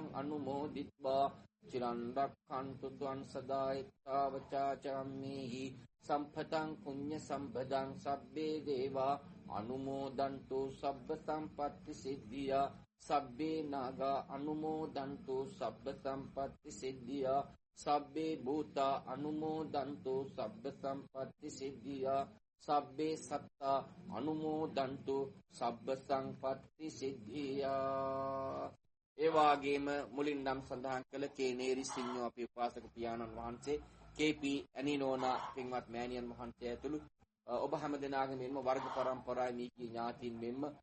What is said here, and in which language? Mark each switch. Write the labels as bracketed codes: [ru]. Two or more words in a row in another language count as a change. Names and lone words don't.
[pi] අනුමෝදිත්වා චිරන් රක්ඛන්තු ත්වං සදායිත්තාවචා චම්මේහි සම්පතං පුඤ්ඤ සම්පදං සබ්බේ දේවා අනුමෝදන්තු සබ්බ සම්පත්ති සිද්ධියා සබ්බේ නාගා අනුමෝදන්තු සබ්බ සම්පත්ති සිද්ධියා සබ්බේ භූතා අනුමෝදන්තු සබ්බ සම්පත්ති සිද්ධියා සබ්බේ සත්තා අනුමෝදන්තු සබ්බ සම්පත්ති සිද්ධියා. [si] ඒ වාගේම මුලින් නම් සඳහන් කළ කේනේරි සිඤ්ඤෝ අපේ උපාසක පියාණන් වහන්සේ කේපී ඇනිනෝනා පින්වත් මෑණියන් වහන්සේ ඇතුළු ඔබ හැම දෙනාගේම මෙන්ම වර්ග પરම්පරාවේ මීකී ඥාතීන් මෙන්ම